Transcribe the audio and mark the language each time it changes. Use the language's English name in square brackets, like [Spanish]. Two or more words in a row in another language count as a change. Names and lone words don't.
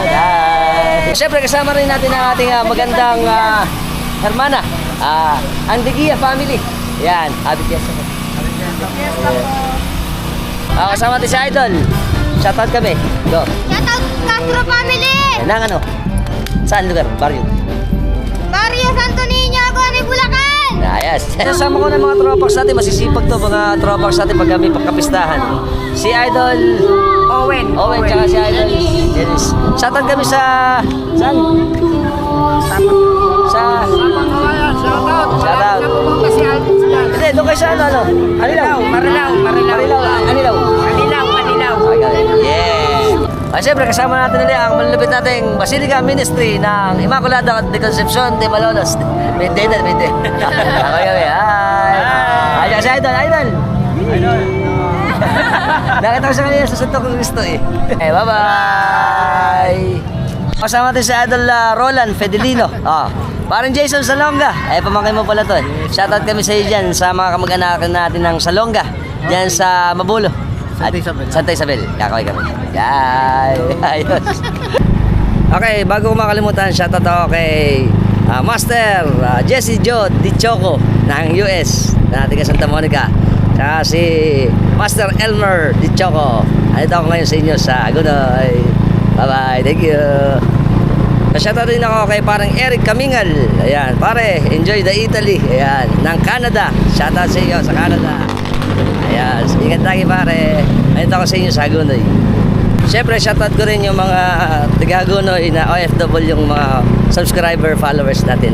[Filipino] Syempre, kasama rin natin ang ating magandang hermana. Ang Dekia family. Yan. Happy Fiesta po. Kasama natin si Idol. Shoutout kami. Go. Shoutout Castro family! Nang ano? Saan lugar? Barrio? Barrio Santo Niño, Agunoy, Bulacan! Ayos. Kasama ko ng mga tropax natin. Masisipag to mga tropax natin pag kami pagkapistahan. Si Idol Owen. tsaka si Idol Dennis. Shoutout kami sa... Saan? Sa... Shoutout. Shoutout. Hindi, doon kayo sa ano? Anilaw. Marilaw. Anilaw. [English] Okay. Yeah. [Filipino] Siyempre, kasama natin ulit ang malulupit nating Basilica Ministry ng Immaculada de Concepcion de Malolos. Binte. Okay. Hi. Si Idol. Nakita ko sa kanila sa Santo Cristo eh. Bye-bye. Kasama natin si Idol Roland Fedelino. Parang Jason Salonga. Pamangkin mo pala to eh. Shoutout kami sa iyo dyan sa mga kamag-anak natin ng Salonga. Dyan sa Mabulo. Santa Isabel. Kakaway kami. Ayos. Okay, bago ko makalimutan, shoutout ako kay Master Jesse Joe Di Choco ng US na taga Santa Monica. Tsaka si Master Elmer Di Choco. Andito ako ngayon sa inyo sa Agunoy. [English] Bye-bye. Thank you. [Filipino] Shoutout din ako kay parang Eric Kamingal. Ayan, pare, [English] enjoy the Italy. [Filipino] Ayan, ng Canada. Shoutout sa iyo sa Canada. Ayan, ingat lagi pare. Andito ako sa inyo sa Agunoy. Siyempre, shoutout ko rin yung mga taga-Agunoy na OFW, yung mga subscriber, followers natin.